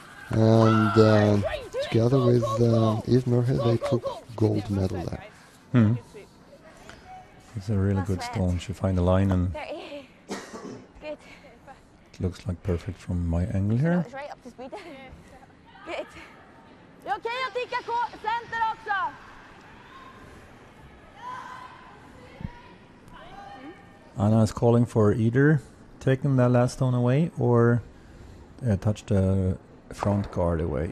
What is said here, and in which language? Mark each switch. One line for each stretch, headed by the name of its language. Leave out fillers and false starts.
English: And together with Eve Muirhead, they took gold medal there. It's a really good stone. She find the line, and 30. Good. it looks like perfect from my angle here. It's right up to speed. Good.
Swedish: Det är okej att ticka center också.
English: Anna is calling for either taking that last stone away or touch the front guard away.